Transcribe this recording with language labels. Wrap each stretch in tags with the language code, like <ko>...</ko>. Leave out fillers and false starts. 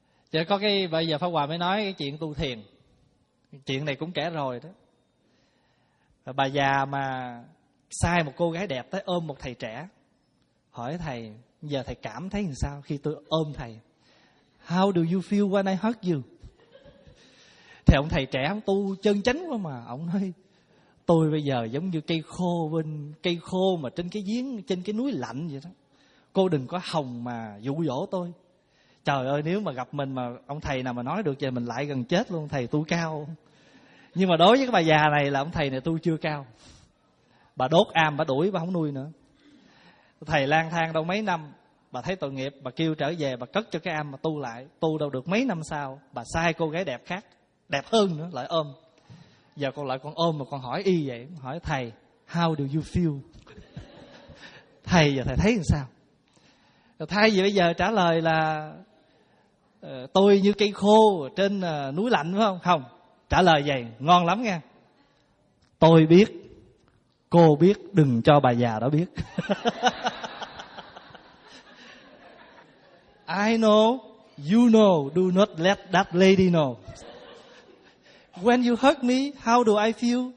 <vi>Chứ có cái bây giờ Pháp Hòa mới nói cái chuyện tu thiền. Chuyện này cũng kể rồi đó. Bà già mà sai một cô gái đẹp tới ôm một thầy trẻ. Hỏi thầy, giờ thầy cảm thấy làm sao khi tôi ôm thầy?</vi> <en>How do you feel when I hug you?</en> <vi>Thì ông thầy trẻ ông tu chân chánh quá mà. Ông nói, tôi bây giờ giống như cây khô bên, cây khô mà trên cái giếng, trên cái núi lạnh vậy đó. Cô đừng có hòng mà dụ dỗ tôi. Trời ơi, nếu mà gặp mình mà ông thầy nào mà nói được vậy mình lại gần chết luôn. Thầy tu cao. Nhưng mà đối với cái bà già này là ông thầy này tu chưa cao. Bà đốt am, bà đuổi, bà không nuôi nữa. Thầy lang thang đâu mấy năm. Bà thấy tội nghiệp, bà kêu trở về, bà cất cho cái am mà tu lại. Tu đâu được mấy năm sau, bà sai cô gái đẹp khác, đẹp hơn nữa, lại ôm. Giờ con lại con ôm mà con hỏi y vậy. Hỏi thầy,</vi> <en>how do you feel?</en> <vi>Thầy giờ thầy thấy làm sao? Thay vì bây giờ trả lời là tôi như cây khô trên núi lạnh phải không? Không. Trả lời vậy, ngon lắm nha. Tôi biết. Cô biết, đừng cho bà già đó biết.</vi> <en>I know, you know, do not let that lady know. When you hurt me, how do I feel?</en>